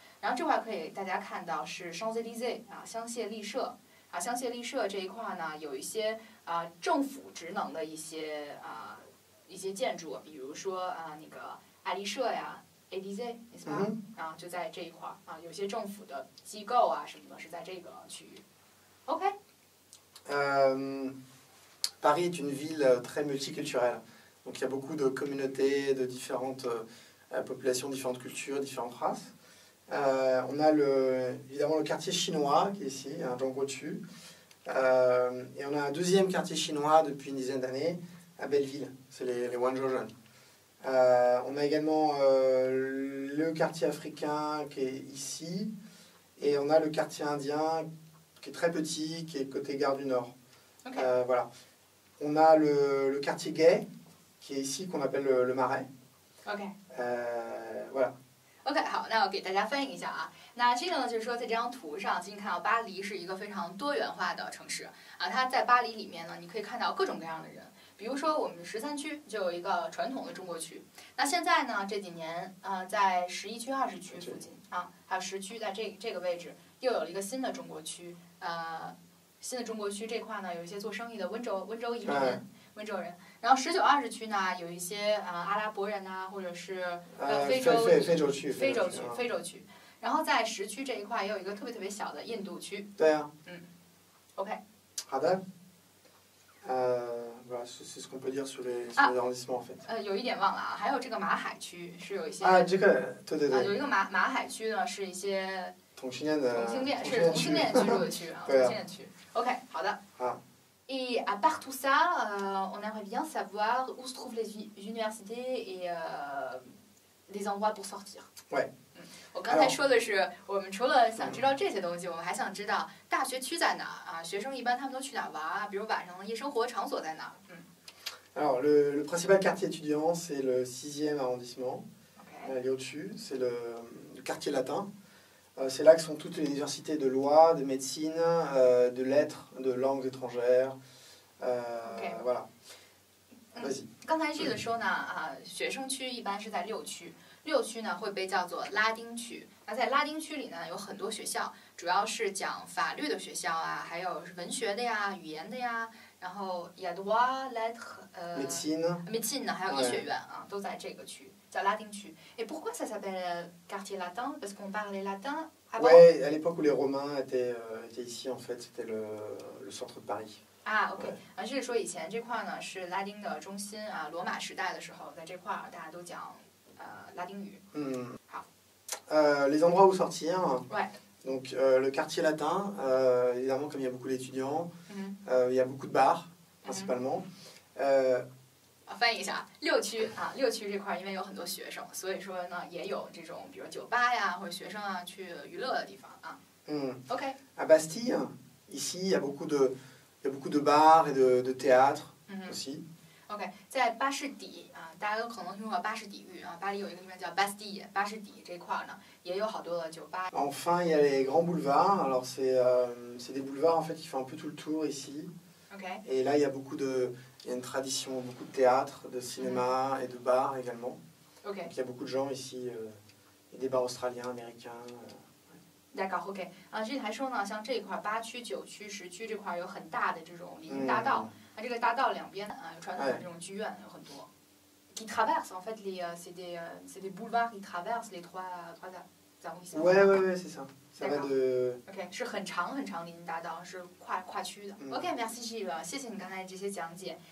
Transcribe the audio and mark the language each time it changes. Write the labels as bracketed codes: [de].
[zh] 然后这块可以大家看到是 Champs-Élysées 啊，香榭丽舍啊，香榭丽舍这一块呢有一些政府职能的一些建筑，比如说那个爱丽舍呀 ，Élysée， 是吧？啊，就在这一块啊，有些政府的机构啊什么的是在这个区域。 OK。 [fr] Paris est une ville très multiculturelle. Donc il y a beaucoup de communautés, de différentes populations, différentes cultures, différentes races. On a évidemment le quartier chinois qui est ici, un Zhongguo au-dessus. Et on a un deuxième quartier chinois depuis une dizaine d'années à Belleville, c'est les Wenzhou. On a également le quartier africain qui est ici, et on a le quartier indien qui est très petit, qui est côté Gare du Nord. Okay. Voilà. On a le quartier gay qui est ici, qu'on appelle le Marais. OK. Voilà. [zh] OK， 好，那我给大家翻译一下啊。那这个呢，就是说在这张图上，请看到巴黎是一个非常多元化的城市啊。它在巴黎里面呢，你可以看到各种各样的人。比如说我们13区就有一个传统的中国区。那现在呢，这几年在11区、20区附近啊，还有10区，在这个位置又有了一个新的中国区。新的中国区这块呢，有一些做生意的温州移民。温州人，然后19、20区呢，有一些阿拉伯人呐，或者是非洲区。然后在10区这一块也有一个特别小的印度区。对啊。 OK。好的。 [fr] Voilà, c'est ce qu'on peut dire sur les arrondissements en fait. [zh] 有一点忘了啊，还有这个马海区是有一些。这个对。有一个马海区呢，是一些同性恋居住的区啊，同性恋区。OK， 好的。 [fr] Et à part tout ça, on aimerait bien savoir où se trouvent les universités et des endroits pour sortir. [zh] 我刚才说的是，我们除了想知道这些东西，我们还想知道大学区在哪啊？学生一般他们都去哪玩啊？比如晚上的夜生活场所在哪？ [fr] Alors le principal quartier étudiant c'est le 6e arrondissement. Elle est au-dessus, c'est le quartier latin. C'est là que sont toutes les universités de loi, de médecine, de lettres, de langues étrangères. Voilà. Vas-y. [zh] 刚才这个说呢，学生区一般是在6区，6区呢会被叫做拉丁区。那在拉丁区里呢，有很多学校，主要是讲法律的学校啊，还有文学的呀、语言的呀，然后也多médecine 呢，还有医学院啊，都在这个区。叫拉丁区。 [fr] Et pourquoi ça s'appelle quartier latin? Parce qu'on parlait latin avant? Ouais, à l'époque où les Romains étaient ici, en fait, c'était le centre de Paris. [zh] OK， 就是说以前这块呢是拉丁的中心啊，罗马时代的时候，在这块大家都讲拉丁语。好。 [fr] Les endroits où sortir. Ouais. Donc le quartier latin, évidemment, comme il y a beaucoup d'étudiants, il y a beaucoup de bars, principalement. [zh] 翻译一下，6区啊，6区这块因为有很多学生，所以说呢也有这种比如酒吧呀或者学生啊去娱乐的地方啊。 OK. [fr] À Bastille, ici, il y a beaucoup de bars et de théâtres aussi. [zh] OK， 在巴士底啊，大家都可能听说过巴士底狱啊，巴黎有一个地方叫 Bastille， 巴士底这块呢也有好多的酒吧。 [fr] Enfin, il y a les grands boulevards. Alors c'est des boulevards en fait qui font un peu tout le tour ici. OK. Et là, il y a une tradition, beaucoup de théâtre, de cinéma et de bars également. OK. Donc, il y a beaucoup de gens ici, et des bars australiens, américains. D'accord, OK. [zh] 啊，这里还说呢，像这一块8区、9区、10区这块有很大的这种林荫大道，这个大道两边有传统的这种剧院有很多。 [fr] Qui traversent en fait c'est des boulevards qui traversent les trois arrondissements. Ouais, c'est ça. Ça va de. [zh] OK， 是很长林荫大道，是跨区的。OK， [fr] merci [zh] Gilles， 谢谢你刚才这些讲解。